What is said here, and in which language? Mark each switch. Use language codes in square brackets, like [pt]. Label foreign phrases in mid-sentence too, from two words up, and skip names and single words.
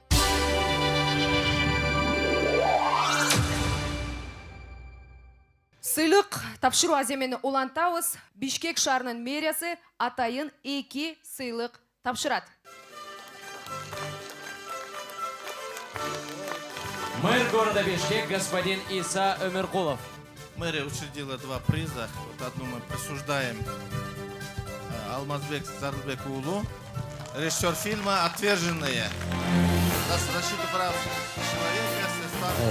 [ky] Сыйлык тапшыруу аземени улантабыз. Бишкек шаарынын мэриясы атайын 2 сыйлык тапшырат. [ru] Мэр города Бишкек господин Иса Өмеркулов. Мэрия учредила 2 приза. Вот одну мы присуждаем Алмазбек Зарылбек уулу, режиссер фильма «Отверженные». Защиту прав человека.